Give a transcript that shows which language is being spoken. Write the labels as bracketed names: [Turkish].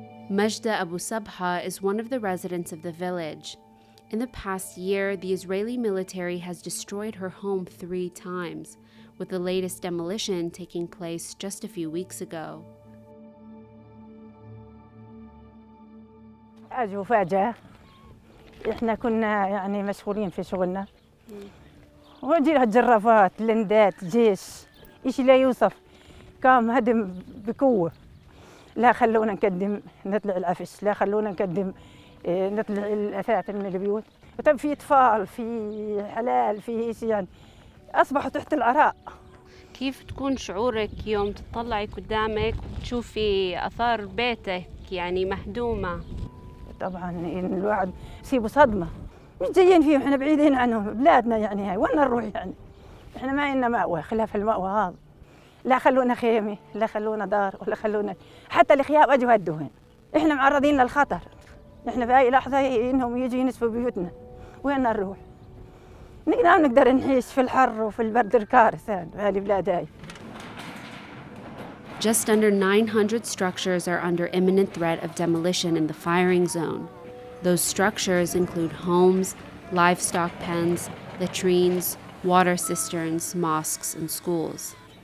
[English] Majda Abu Sabha is one of the residents of the village. In the past year, the Israeli military has destroyed her home 3 times, with the latest demolition taking place just a few weeks ago. [Arabic] أجوا فجأة، إحنا كنا يعني مشغولين في شغلنا، وجينا جرافات لندات جيش، إشي لا يوصف، قام هدم بقوة، لا خلونا نقدم نطلع العفش، لا خلونا نقدم نطلع الأثاث من البيوت، وطب في أطفال، في حلال، في إشي يعني أصبحوا تحت العراء. كيف تكون شعورك يوم تطلعي قدامك وتشوفي آثار بيتك يعني مهدومة؟ طبعاً الواحد يصيبه صدمة، مش جايين فيهم، إحنا بعيدين عنهم، بلادنا يعني هاي، وين نروح يعني؟ إحنا ما لنا مأوى خلاف المأوى هذا، لا خلونا خيمة، لا خلونا دار، ولا خلونا حتى الخيام أجوا هدوهن، إحنا معرضين للخطر، إحنا في أي لحظة إنهم يجوا ينسفوا بيوتنا، وين نروح؟ نقدر نعيش في الحر وفي البرد الكارث في هذه البلاد هاي. [English] Just under 900 structures are under imminent threat of demolition in the firing zone. Those structures include homes, livestock pens, latrines, water cisterns, mosques, and schools.